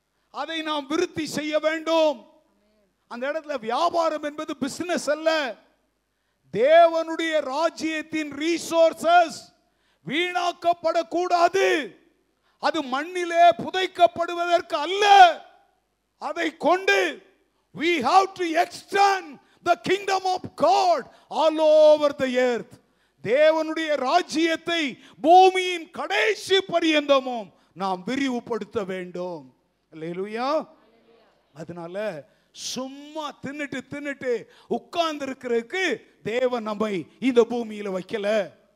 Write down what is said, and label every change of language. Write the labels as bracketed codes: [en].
[ta] அதை நாம் விருத்தி செய்ய வேண்டும். அந்த இடத்துல வியாபாரம் என்பது பிசினஸ் அல்ல. தேவனுடைய ராஜ்யத்தின் ரிசோர்சஸ் வீணாக்கப்படக்கூடாது. அது மண்ணிலே புதைக்கப்படுவதற்கு அல்ல. அதை கொண்டு [en] we have to extend the kingdom of God all over the earth. [ta] தேவனுடைய ராஜ்யத்தை பூமியின் கடைசி பரியந்தமும் நாம் விரிவுபடுத்த வேண்டும். அல்லேலூயா. அதனால சும்மா தின்னுட்டு உட்கார்ந்து இருக்கிறதுக்கு தேவன் நம்மை இந்த பூமியில வைக்கல.